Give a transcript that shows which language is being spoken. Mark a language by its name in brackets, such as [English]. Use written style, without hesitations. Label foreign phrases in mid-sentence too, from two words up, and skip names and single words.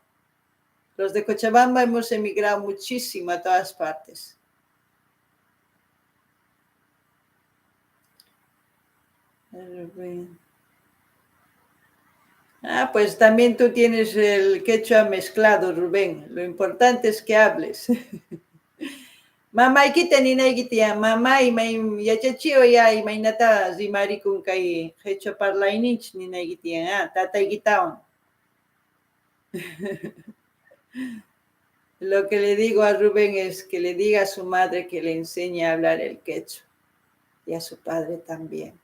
[Spanish] Los de Cochabamba hemos emigrado muchísimo a todas partes. Ah, pues también tú tienes el quechua mezclado, Rubén. Lo importante es que hables. [Quechua] Mamaykita ninaykitia, mamay, yachachio ya, imaynata rimarikun kay quechua parlayninchik ninaykitia, tataykitawan. [Spanish] Lo que le digo a Rubén es que le diga a su madre que le enseñe a hablar el quechua y a su padre también.